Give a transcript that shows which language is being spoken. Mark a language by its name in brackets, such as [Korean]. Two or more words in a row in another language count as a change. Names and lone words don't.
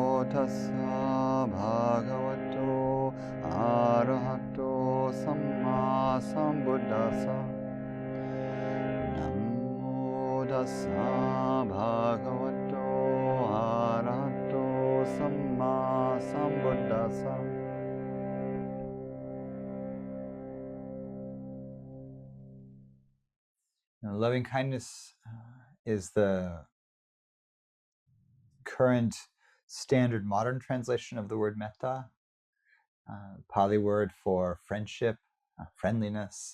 [Pali] tassa bhagavato arahato samma sambuddhassa. Namo tassa bhagavato arahato samma sambuddhassa. [English] Now, loving kindness is the current standard modern translation of the word metta, Pali word for friendship, friendliness.